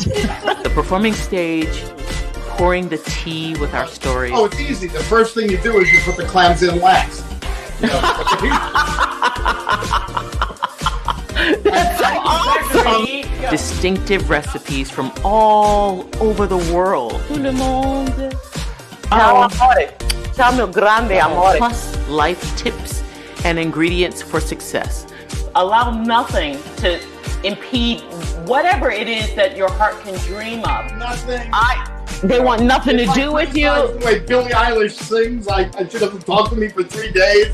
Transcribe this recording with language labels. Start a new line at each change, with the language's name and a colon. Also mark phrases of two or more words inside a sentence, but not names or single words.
English: The performing stage, pouring the tea with our stories. Oh, it's easy. The first thing you do is you put the clams in last. You know? That's so awesome! Distinctive recipes from all over the world.
French: Tout le monde.
Italian: Ciao, amore. Ciao, mio grande amore.
English: Plus life tips and ingredients for success. Allow nothing to impede whatever it is that your heart can dream of. Nothing. They want nothing to do with you. The way Billie Eilish sings, I should have talked to me for 3 days.